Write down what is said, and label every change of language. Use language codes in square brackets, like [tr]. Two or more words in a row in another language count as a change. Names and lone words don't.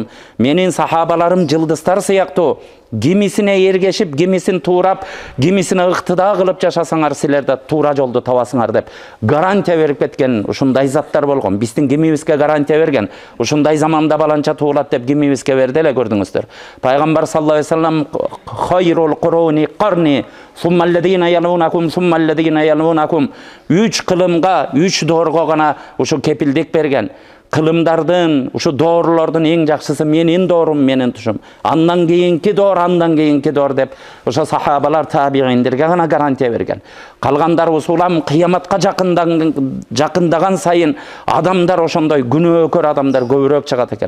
[ky] Менин сахабаларым жылдыздар сыяктуу. Кимисине ергешип, кимисин туурап, кимисине ыктыда кылып жашасаңар силер да туура жолду табасыңар деп гарантия берип кеткен ушундай заттар болгон. Биздин кимибизге гарантия берген? Ушундай заманда баланча туулат деп кимибизге берди эле, көрдүңүздөр. [ar] Пайгамбар صلى الله عليه وسلم خير القرون قرني ثم الذين يلونكم [ky] 3 кылымга, 3 доорго гана ушу кепилдик берген. Кылымдардын, ушу доорулордун эң жакшысы менин доорум, менин тушум. Андан кийинки доор деп ошо сахабалар табигиндерге гана гарантия берген. Калгандар усулам кыяматка жакындаган сайын адамдар ошондой күнөөкөр адамдар көбүрөөк чыгат экен.